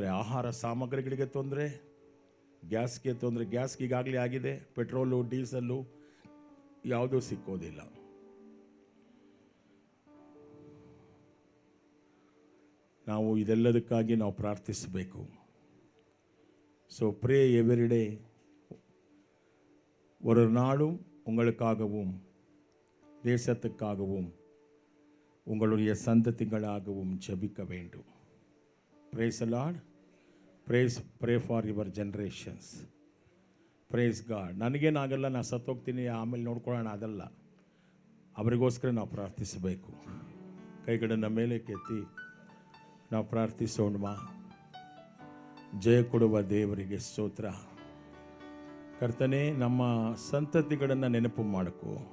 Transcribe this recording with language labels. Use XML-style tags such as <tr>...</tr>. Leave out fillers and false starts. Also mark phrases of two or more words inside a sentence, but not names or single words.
<kn>ಆಹಾರ ಸಾಮಗ್ರಿಗಳಿಗೆ ತೊಂದರೆ, ಗ್ಯಾಸ್ಗೆ ತೊಂದರೆ. ಗ್ಯಾಸ್ಗೆ ಈಗಾಗಲೇ ಆಗಿದೆ. ಪೆಟ್ರೋಲು, ಡೀಸೆಲ್ಲು ಯಾವುದೂ ಸಿಕ್ಕೋದಿಲ್ಲ. ನಾವು ಇದೆಲ್ಲದಕ್ಕಾಗಿ ನಾವು ಪ್ರಾರ್ಥಿಸಬೇಕು.</kn> <en>so pray everyday.</en> <ta>ஒரு நாளும் உங்களுக்காகவும் தேசத்துக்காகவும் உங்களுடைய சந்ததிகளாகவும் ஜெபிக்க வேண்டும்.</ta> <en>Praise the Lord. Pray for your generations. Praise God.</en> <kn>ನನಗೇನಾಗಲ್ಲ, ನಾನು ಸತ್ತೋಗ್ತೀನಿ ಆಮೇಲೆ ನೋಡ್ಕೊಳ್ಳೋಣ, ಅದಲ್ಲ. ಅವರಿಗೋಸ್ಕರ ನಾವು ಪ್ರಾರ್ಥಿಸಬೇಕು. ಕೈಗಳನ್ನು ಮೇಲೆ ಕೆತ್ತಿ ನಾವು ಪ್ರಾರ್ಥಿಸೋಣ. ಜಯ ಕೊಡುವ ದೇವರಿಗೆ ಸ್ತೋತ್ರ. ಕರ್ತನೇ, ನಮ್ಮ ಸಂತತಿಗಳನ್ನು ನೆನಪು ಮಾಡಿಕೊ.</kn>